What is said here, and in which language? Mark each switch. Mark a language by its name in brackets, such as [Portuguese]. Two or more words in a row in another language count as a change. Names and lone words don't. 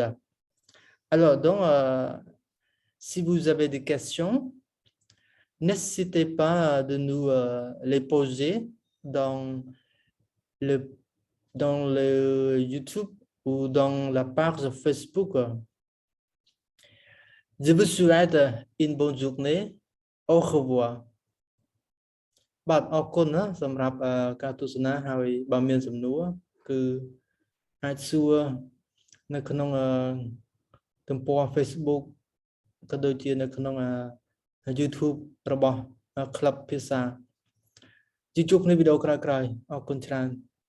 [French] Alors, donc, si vous avez des questions, n'hésitez pas de nous les poser dans dans le YouTube ou dans la page Facebook. Je vous souhaite une bonne journée. Au revoir. [Khmer] បាទអរគុណណាសម្រាប់ការទស្សនាហើយបើមានសំណួរគឺអាចសួរនៅក្នុងទំព័រ Facebook ក៏ដូចជានៅក្នុងYouTube របស់ Club ភាសាជួបគ្នាវីដេអូក្រោយៗអរគុណច្រើន